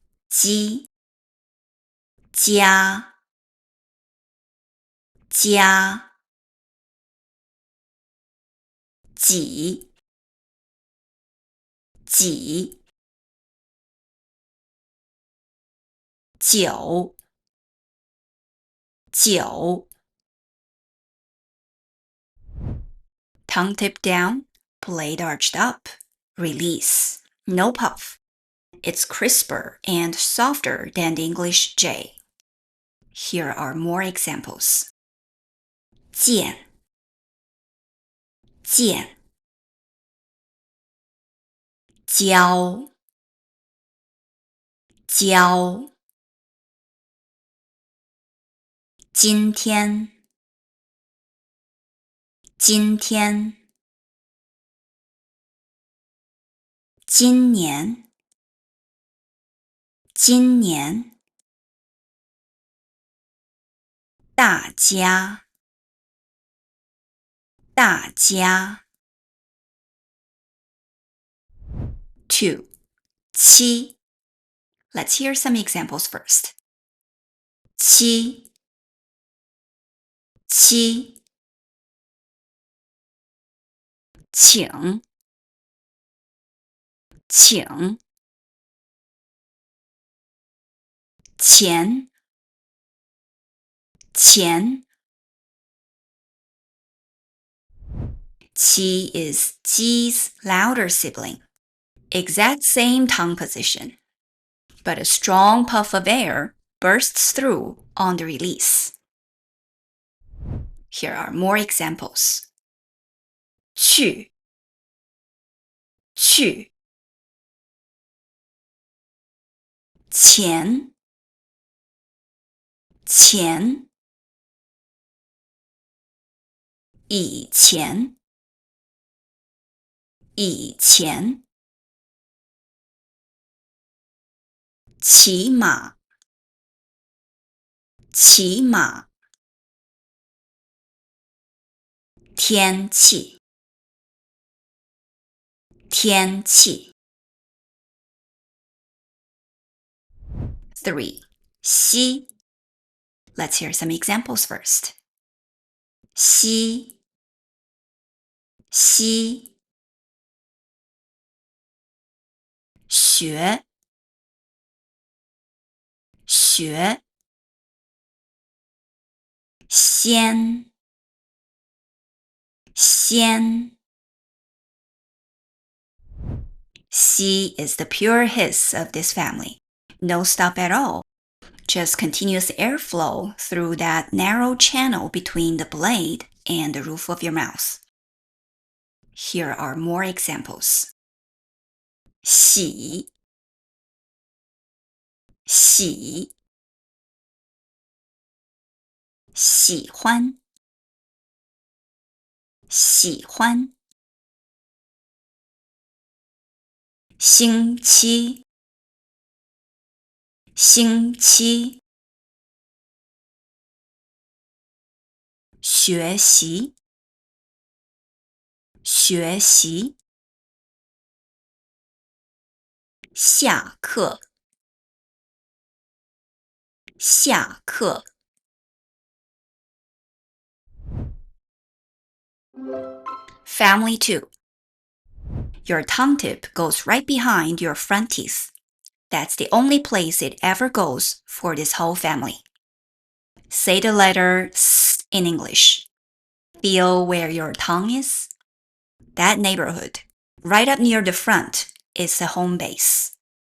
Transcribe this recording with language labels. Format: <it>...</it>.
<zh>鸡 家 家 几 几 九 九</zh> <en>Tongue tip down, blade arched up. Release. No puff. It's crisper and softer than the English J. Here are more examples.</en> <zh>见 见 教 教 今天 今天今年 今年 大家 大家 2.</zh> <en>七 Let's hear some examples first.</en> <zh>七 七 请 请 钱 钱</zh> <en>Qi is ji's louder sibling. Exact same tongue position. But a strong puff of air bursts through on the release. Here are more examples.</en> <zh>去 去 钱 钱 以前 以前骑马 骑马 天气 天气 3.</zh> <en>西 Let's hear some examples first.</en> <zh>西西学学先先</zh> <en>C is the pure hiss of this family. No stop at all. Just continuous airflow through that narrow channel between the blade and the roof of your mouth. Here are more examples.</en> <zh>喜喜喜欢喜欢星期星期学习学习下课下课</zh> <en>Family 2. Your tongue tip goes right behind your front teeth. That's the only place it ever goes for this whole family. Say the letter S in English. Feel where your tongue is? That neighborhood, right up near the front, is the home base.</en>